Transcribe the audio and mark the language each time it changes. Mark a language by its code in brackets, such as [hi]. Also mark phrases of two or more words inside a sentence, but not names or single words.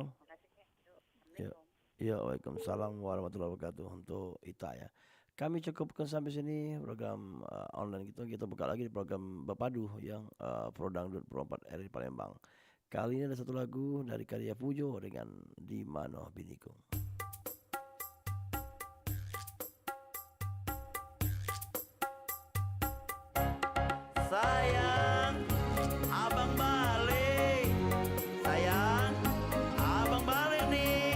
[id] Makasih ya. Yuk, Assalamualaikum. Ya, [ar] وعليكم السلام ورحمة الله وبركاته [id] untuk Ita ya. Kami cukupkan sampai sini program online kita buka lagi di program Bapadu yang Pro Dangdut Pro 4 RRI Palembang. Kali ini ada satu lagu dari karya Pujo dengan Di Mano Biniku. Sayang, abang balik. Sayang, abang balik nih.